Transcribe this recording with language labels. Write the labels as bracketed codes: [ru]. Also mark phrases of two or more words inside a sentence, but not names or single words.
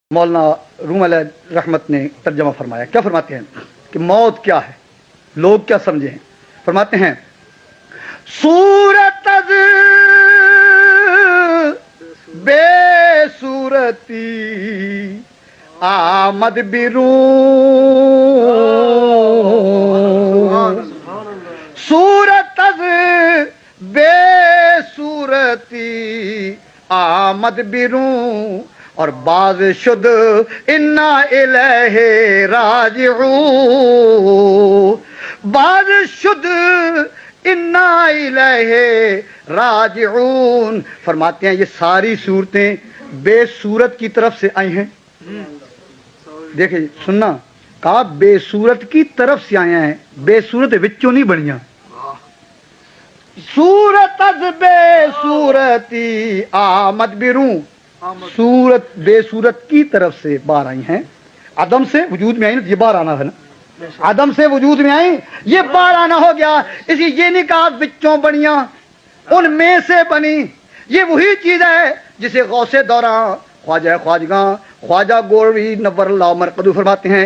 [ur] مولانا روم علیہ رحمت نے ترجمہ فرمایا. کیا فرماتے ہیں کہ موت کیا ہے، لوگ کیا سمجھے ہیں؟ فرماتے ہیں [fa] صورت از بے صورتی آمد بیرون، صورت از بے صورتی آمد بیرون، اور باز شد [ar] انا الیہ راجعون، [fa] باز شد [ar] انا الیہ راجعون. [ur] فرماتے ہیں یہ ساری صورتیں بے صورت کی طرف سے آئی ہیں. دیکھیں سننا، کہا بے صورت کی طرف سے آیا ہیں، بے صورت [pa] وچوں نہیں بنیاں. [fa] صورت از بے صورتی آمد بیرون، [ur] صورت بے صورت کی طرف سے باہر آئی ہیں. عدم سے وجود میں آئی نا، یہ باہر آنا ہے نا، عدم سے وجود میں آئی، یہ باہر آنا ہو گیا. اسی یہ نہیں کہا [pa] بچوں بنیاں، [ur] ان میں سے بنی. یہ وہی چیز ہے جسے غوث دوراں خواجہ خواجگاں خواجہ گولوی نور اللہ مرقدو فرماتے ہیں.